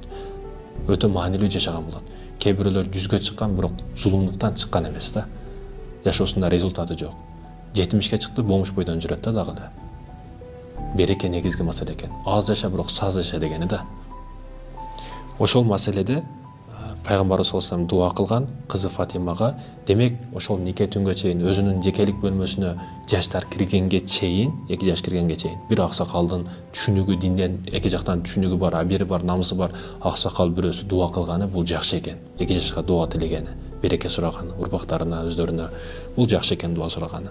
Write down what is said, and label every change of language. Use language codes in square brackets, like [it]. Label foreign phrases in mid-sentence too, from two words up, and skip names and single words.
[ky] Өтө маанилүү жашаган болот. Кээ бирөөлөр 100гө чыккан, бирок зулумдуктан чыккан эмес да. Жашоосунда результаты жок. 70ке чыкты, бомуш бойдон жүрөт да дагы эле. Береке негизги маселе экен. Аз жаша, бирок саз жаша дегени да. Ошол маселеде пайгамбарыбыз [ar] صلى الله عليه وسلم [ky] дуа кылган кызы Фатимага, демек ошол нике түнгө чейин өзүнүн жекелик бөлмөсүнө жаштар киргенге чейин, 2 жаш киргенге чейин бир аксакалдын түшүнүгү, динден 2 жактан түшүнүгү бар, абири бар, намысы бар аксакал бирөөсү дуа кылганы бул жакшы экен. 2 жашка дуа тилегени, береке сураганы, урпактарына, өздөрүнө, бул жакшы экен дуа сураганы.